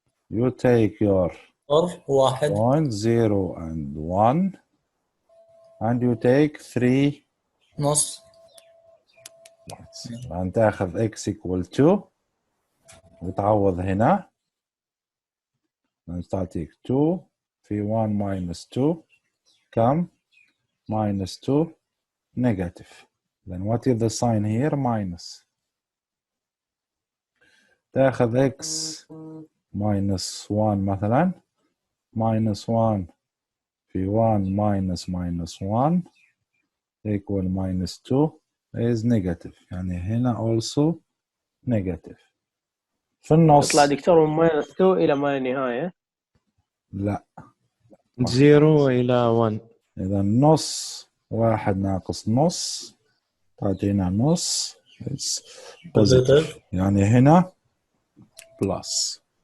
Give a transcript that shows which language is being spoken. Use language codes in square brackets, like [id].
[en] You take your point 0 and 1 and you take 3 [ar] نص. الآن تأخذ [en] x equal 2 [ar] وتعوض هنا تعطيك 2 في 1 minus 2 كم؟ [en] minus 2 negative. Then what is the sign here? Minus. [ar] تأخذ [en] x minus 1 [ar] مثلا [en] minus 1 في 1 minus 1 equal minus 2 is negative. [ar] يعني هنا [en] also negative. [ar] في النص تطلع دكتور من minus 2 إلى ما لا نهاية. لا 0 إلى 1. إذا نص 1 ناقص نص تعطينا نص positive. يعني هنا plus.